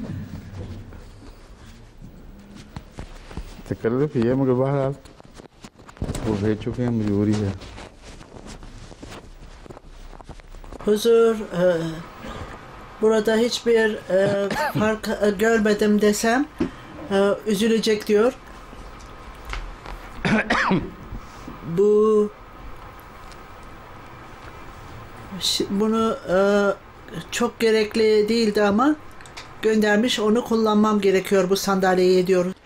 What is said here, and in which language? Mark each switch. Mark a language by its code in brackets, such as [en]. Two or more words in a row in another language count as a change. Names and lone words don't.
[ur] تو کر دو کہ یہ مگر بہرحال وہ بھیج چکے ہیں، مجبوری ہے. [tr] Huzur, burada hiçbir fark görmedim desem üzülecek diyor. Bunu çok gerekli değildi ama göndermiş, onu kullanmam gerekiyor bu sandalyeyi diyor.